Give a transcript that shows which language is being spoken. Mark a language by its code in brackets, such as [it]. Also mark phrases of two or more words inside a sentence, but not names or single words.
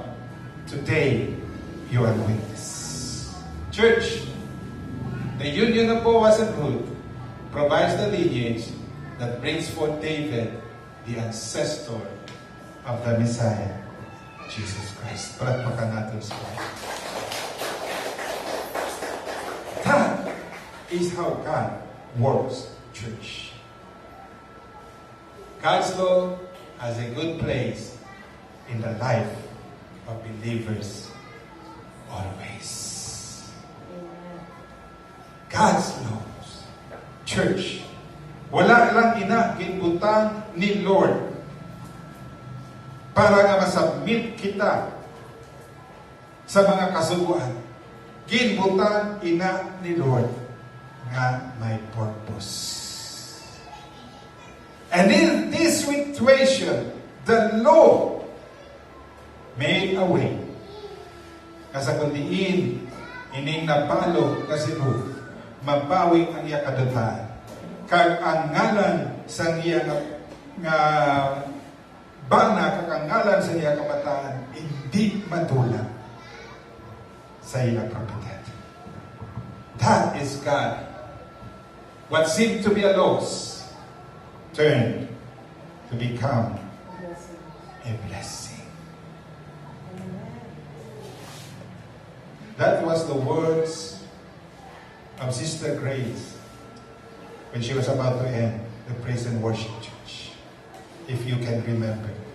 [en] Today, you are witness. Church, the union of Boaz and Ruth provides the lineage that brings forth David, the ancestor of the Messiah, Jesus Christ. [tl] Palakpakan natin siya. [en] That is how God works, church. God's law has a good place in the life of believers always. God's laws, church, [hil] wala lang ginbutang ni Lord para nga masubmit kita sa mga kasuguan. Ginbutang ni Lord nga may purpose. [en] And in this situation, the law made a way. [hil] Kasa kundiin, ining nabalo kasi Ruth, mabawing ang iya kadutaan. Kag ang ngalan sa iya nga bana, kag ang ngalan sa iya kabataan, hindi madula sa iya propiedad. [en] That is God. What seemed to be a loss turned to become a blessing. That was the words of Sister Grace when she was about to end the praise and worship church, if you can remember.